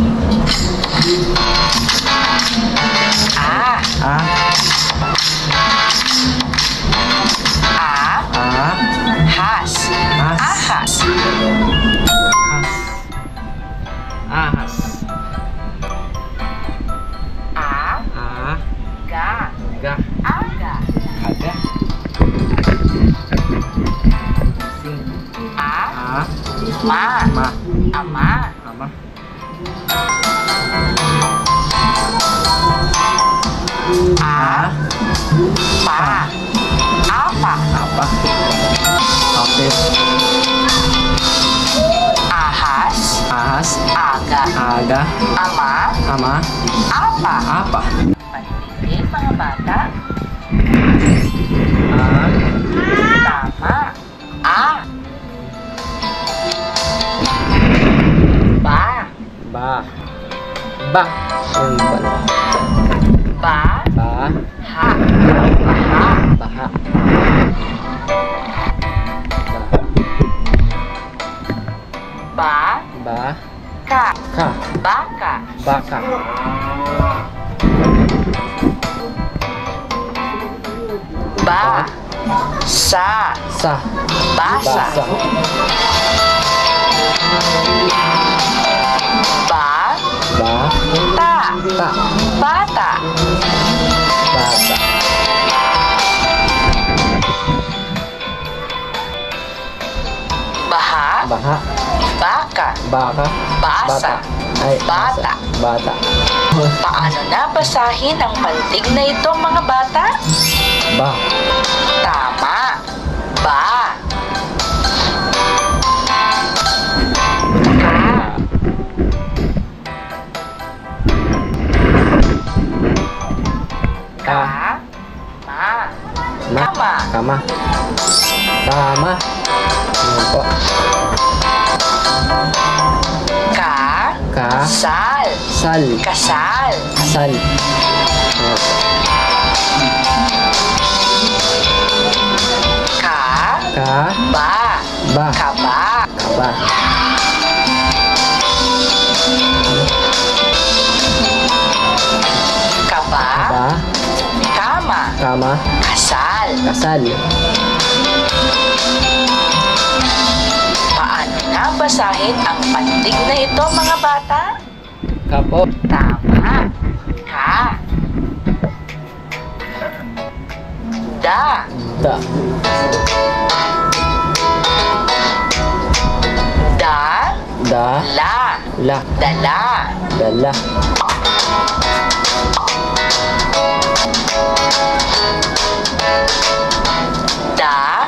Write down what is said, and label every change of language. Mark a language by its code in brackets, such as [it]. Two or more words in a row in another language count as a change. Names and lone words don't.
[tl] Ah. Ahas. Ahas. Ahas. Ga. Aga. Ma. Ama. Pa. Apa. Okay. Ahas. Aga. Ama. Apa. Panitikin mga bata. Tama. Ba. Yung ba. Ha. Baha. Ka. Baka. Ba. Sa. Sa. Basa. Ba. Ba. Ta. Ta. Bata. Bata. Baha. Baha. Baka. Baka. Basa. Ay, Bata. Bata. Paano nabasahin ang pantig na ito, mga bata? Ba. Tama. Ba. Ka. Ma. Ma. Kama. Kama. Tama. Ayan po. Ka. Ka. Sal. Sal. Kasal. Kasal. Ayan po. Ka. Ka. Ba. Ba. Kaba. Kaba. Kaba. Ba. Kama. Kama. Kasal. Kasal. Paano nabasahin ang pantig na ito, mga bata? Kapo. Tama. Ka. Da. Da. Da. Da. La. La. Dala. Dala. Da.